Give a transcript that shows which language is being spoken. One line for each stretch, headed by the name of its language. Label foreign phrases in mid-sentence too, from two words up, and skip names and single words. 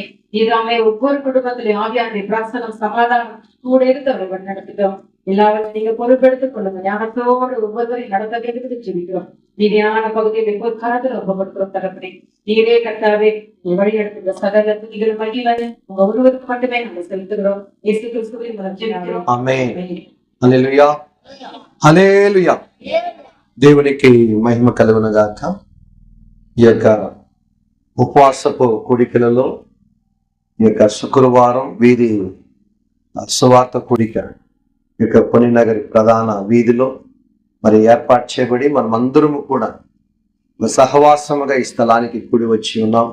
Tamil: நீதாமே ஒவ்வொரு குடும்பத்திலே ஆவியானுடைய பிராசனம் சமாதானம் கூட இருந்து அவர்கள் நடத்துகிறோம். எல்லாவற்றையும் நீங்க பொறுப்பெடுத்துக் கொள்ளுங்க. ஞானத்தோடு ஒவ்வொருவரையும் நடத்த வேண்டும் என்று ஜெபிக்கிறோம். நீதியான பகுதியில் ஒவ்வொரு காலத்தில் ஒப்பப்படுத்துகிறோம் தகப்பனே. நீரே கர்த்தாவே வழி நடத்துகிற சகல துதிகள் மகிமை உங்க ஒருவருக்கு மட்டுமே நாங்கள் செலுத்துகிறோம். இயேசு கிறிஸ்துவின் மூலம் ஜெபிக்கிறோம்.
Telugu: ఆమేన్. హల్లెలూయా. హల్లెలూయా. దేవునికి మహిమ కలుగును గాక. ఈ యొక్క ఉపవాసపు కూడికలలో ఈ యొక్క శుక్రవారం వీధి సువార్త కూడిక ఈ యొక్క పొనినగరి ప్రధాన వీధిలో మరి ఏర్పాటు చేయబడి మనమందరము కూడా సహవాసముగా ఈ స్థలానికి కూడి వచ్చి ఉన్నాం.